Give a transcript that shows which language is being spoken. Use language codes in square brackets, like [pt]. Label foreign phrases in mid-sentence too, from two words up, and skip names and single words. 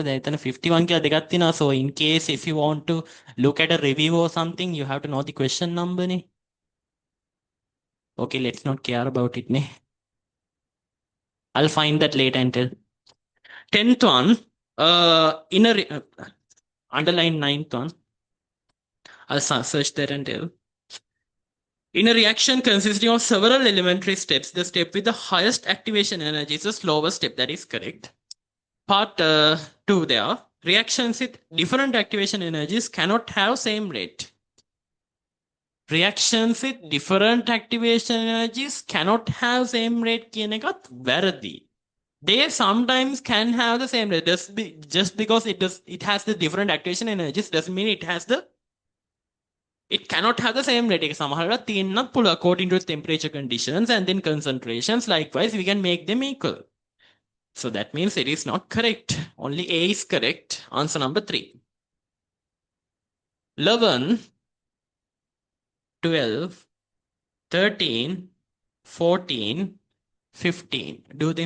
[si] දැන් 51 කියලා දෙකක් තියෙනවා. [en] So in case if you want to look at a review or something, you have to know the question number නේ. Okay, let's not care about it නේ. I'll find that later and tell. 10th one, underline 9th one. I'll search that and tell. In a reaction consisting of several elementary steps, the step with the highest activation energy is the slowest step. That is correct. Part 2 there. Reactions with different activation energies cannot have same rate. Reactions with different activation energies cannot have same rate [si] කියන එකත් වැරදි. [en] They sometimes can have the same rate. Just because it has the different activation energies doesn't mean it cannot have the same rate. [si] එක සමහරවිට තියෙන්නත් පුළුවන් [en] according to temperature conditions and then concentrations. Likewise, we can make them equal. So that means it is not correct. Only A is correct. Answer number 3. 11, 12, 13, 14, 15. Do them.